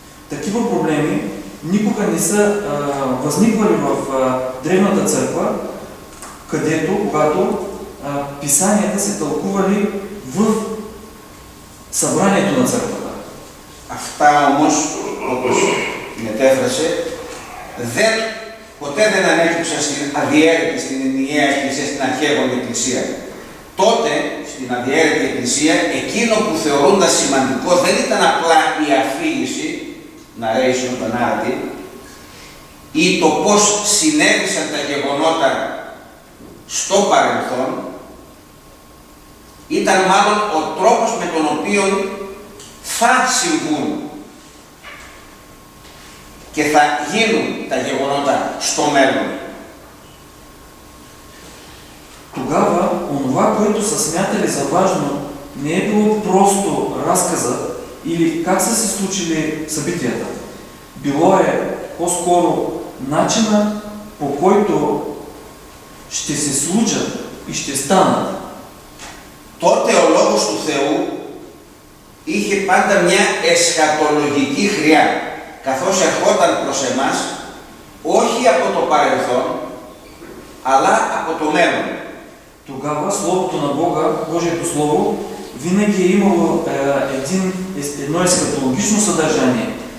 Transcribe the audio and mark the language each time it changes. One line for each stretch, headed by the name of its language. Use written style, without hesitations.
Bulgarian: Такива проблеми никога не са възниквали в Древната църква, където, когато писанията се тълкували в събранието на църквата.
Greek: Αυτά όμως, όπως μετέφρασε, ποτέ δεν ανέκυψαν στην αδιέρετη, στην ενιαία εκκλησία, στην αρχαίγονη εκκλησία. Τότε, στην αδιέρετη εκκλησία, εκείνο που θεωρούνταν σημαντικό δεν ήταν απλά η αφήγηση, narration, το narrative, ή το πώς συνέβησαν τα γεγονότα στο παρελθόν, ήταν μάλλον ο τρόπος με τον οποίο θα συμβούν και θα γίνουν τα γεγονότα στο μέλλον.
Bulgarian: Тогава, онова, което са смятали за важно, не е било просто разказът или как са се случили събитията. Било е по-скоро начина, по който ще се случат и ще станат.
Greek: Τότε ο Λόγος του Θεού είχε πάντα μια εσχατολογική χρειά, καθώς ερχόταν προς εμάς, όχι από το παρελθόν, αλλά από το μέλλον.
Bulgarian: Тогава Словото на Бога, Божието Слово, винаги е имало едно ескатологично съдържание.